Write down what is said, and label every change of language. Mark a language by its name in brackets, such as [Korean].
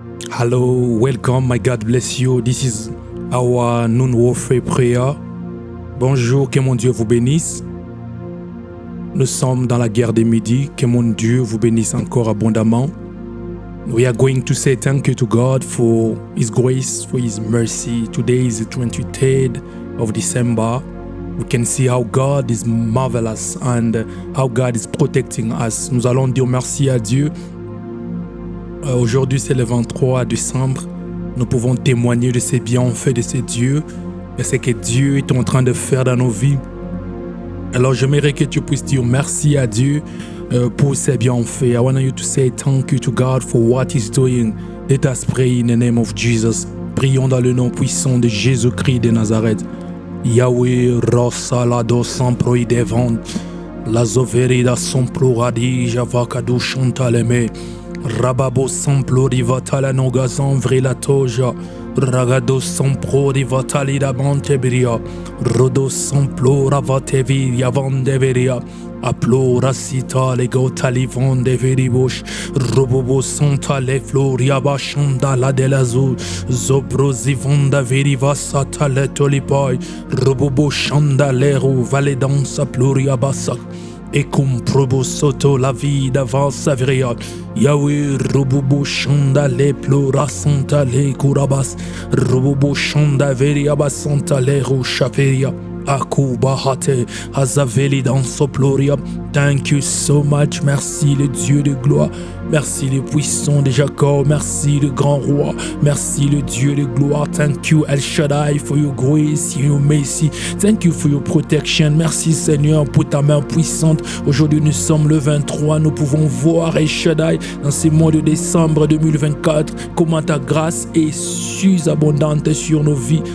[English] Hello, welcome, my God bless you. This is our noon warfare prayer. [French] Bonjour, que mon Dieu vous bénisse. Nous sommes dans la guerre des midis. Que mon Dieu vous bénisse encore abondamment. [English] We are going to say thank you to God for His grace, for His mercy. Today is the 23rd of December. We can see how God is marvelous and how God is protecting us. [French] Nous allons dire merci à Dieu. Aujourd'hui, c'est le 23 décembre. Nous pouvons témoigner de ses bienfaits, de ses dieux, de ce que Dieu est en train de faire dans nos vies. Alors, j'aimerais que tu puisses dire merci à Dieu pour ses bienfaits. [English] I want you to say thank you to God for what He's doing. Let us pray in the name of Jesus. [French] Prions dans le nom puissant de Jésus-Christ de Nazareth. Yahweh, Rossalado, Sampro, Devant, la Zoverida, Sampro, Radi, Javakadou, Chantaleme. Rababo samplo rivatala nogazan vrila toja ragado sampro rivatali da monteberia rodo samplo ravatevi yavandeveria aplo rasita lego talivon de veribosh robobo santa le floria bashanda la delazo zobro zivonda veriva sata le tolipai robobo shanda leru valedansa pluria basak et cum probo soto la vie d'avance avria Yahweh robobo chanda le plora santa le kurabas robobo chanda veria basanta le rushaperia akuba hate azaveli dans soploria. [English] Thank you so much. [French] Merci le Dieu de gloire. Merci le puissant de Jacob. Merci le grand roi. Merci le Dieu de gloire. [English] Thank you El Shaddai for your grace, your mercy. Thank you for your protection. [French] Merci Seigneur pour ta main puissante. Aujourd'hui nous sommes le 23. Nous pouvons voir El Shaddai dans ce mois de décembre 2024 comment ta grâce est abondante sur nos vies.